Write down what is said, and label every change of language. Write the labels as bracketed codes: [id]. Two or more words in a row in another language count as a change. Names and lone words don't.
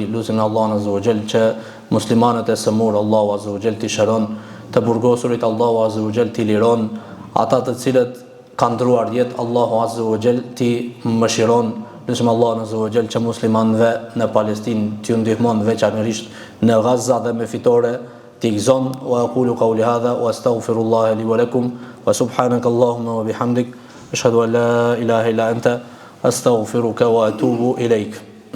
[sq] Lutim Allahun [ar] عز وجل [sq] që muslimanët e sëmur Allahu [ar] عز وجل [sq] t'i shëron, të burgosurit Allahu [ar] عز وجل [sq] t'i liron, ata të cilët kanë ndruar jetë Allahu [ar] عز وجل [sq] t'i mëshiron. Lutim Allahun [ar] عز وجل [sq] që muslimanëve në Palestinë t'ju ndihmon, veçanërisht në Gaza dhe me fitore t'i gëzon. [ar] وأقول قولي هذا وأستغفر الله لي ولكم وسبحانك اللهم وبحمدك أشهد أن لا إله إلا أنت أستغفرك وأتوب إليك.